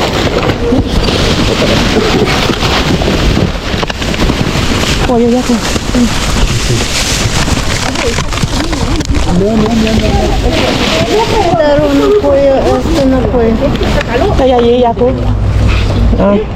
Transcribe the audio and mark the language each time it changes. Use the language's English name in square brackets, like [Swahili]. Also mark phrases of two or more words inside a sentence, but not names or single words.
[Filipino] Oh, yun ako. [Spanish] Pero no puedo, esto no puede. [Filipino] Kaya yun ako. Ah.